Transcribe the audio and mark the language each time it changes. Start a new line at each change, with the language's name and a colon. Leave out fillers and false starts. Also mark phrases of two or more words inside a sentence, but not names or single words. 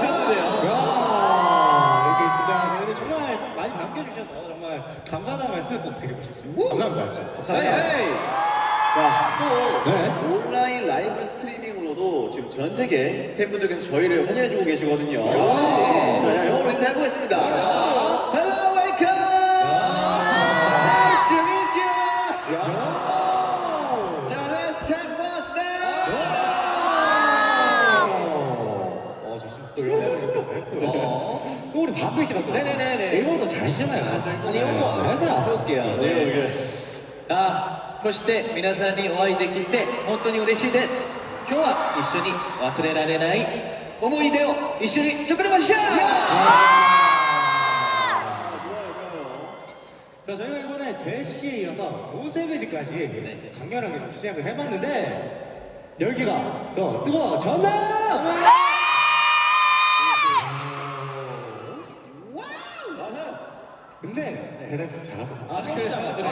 Korean: 이렇게 있습니다. 정말 많이 반겨주셔서 정말 감사하다는 말씀 꼭 드리고 싶습니다. 감사합니다. 감사합니다. 자, 또 온라인 라이브 스트리밍으로도 지금 전 세계 팬분들께서 저희를 환영해주고 계시거든요. 자, 영어로 인사해보겠습니다.
English: Hello, welcome. Nice to meet you.
Korean: 자,
English: let's have fun today.
Korean: 좋습니다. 또 이렇게 또 우리 바쁘 씨가 또 네네네네. 일본어도 잘하시잖아요. 아니, 일본어 해볼게요. 네.
Japanese: そして皆さんにお会いできて本当に嬉しいです。今日は一緒に忘れられない思い出を一緒に作りましょう。
Korean: 자, 저희가 이번에 대시에 이어서 노세베지까지 강렬하게 좀 시작을 해봤는데 열기가 더 뜨거워졌나요? 근데 대답 잘하더라고요.